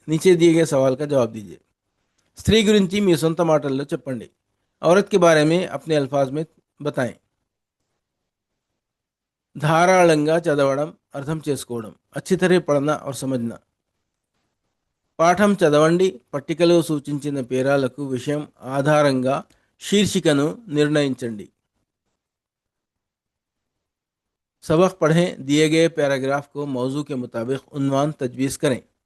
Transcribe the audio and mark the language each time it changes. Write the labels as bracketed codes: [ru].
[hi] నీచే दिए गए सवाल का जवाब दीजिए. [te] స్త్రీ గురించి మీ సొంత మాటల్లో చెప్పండి. [hi] औरत के बारे में अपने अल्फाज में बताएं. [te] ధారాళంగా చదవడం, అర్థం చేసుకోవడం. [hi] अच्छी तरह पढ़ना और समझना. [te] పాఠం చదవండి. పట్టికలో సూచించిన పేరాలకు విషయం ఆధారంగా శీర్షికను నిర్ణయించండి. [hi] सबक पढ़ें. दिए गए पैराग्राफ को मौजू के मुताबिक उन्वान तजवीज़ करें.